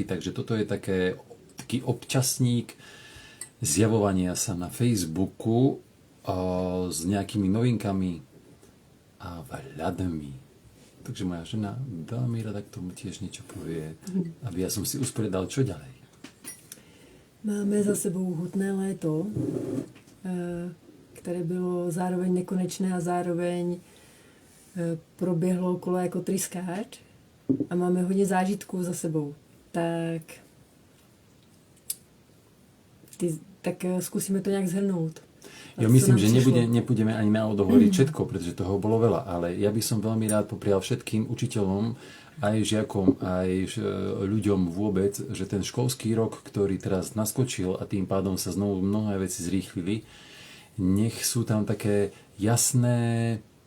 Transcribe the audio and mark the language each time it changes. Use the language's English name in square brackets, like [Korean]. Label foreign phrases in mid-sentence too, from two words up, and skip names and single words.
[Slovak] Takže toto je taký občasník zjavovania sa na Facebooku s nejakými novinkami a vhľadmi. Takže moja žena veľmi rada k tomu tiež niečo povie, aby ja som si usporiadal, čo ďalej. [Czech] Máme za sebou hutné léto, které bylo zároveň nekonečné a zároveň proběhlo okolo jako tryskáč a máme hodně zážitků za sebou. Tak zkusíme to nějak zhrnout. [Slovak] Ja myslím, že nebudeme ani náhodou hovoriť všetko, pretože toho bolo veľa, ale ja by som veľmi rád poprial všetkým učiteľom, aj žiakom, aj ľuďom vôbec, že ten školský rok, ktorý teraz naskočil a tým pádom sa znovu mnohé veci zrýchlili, nech sú tam také jasné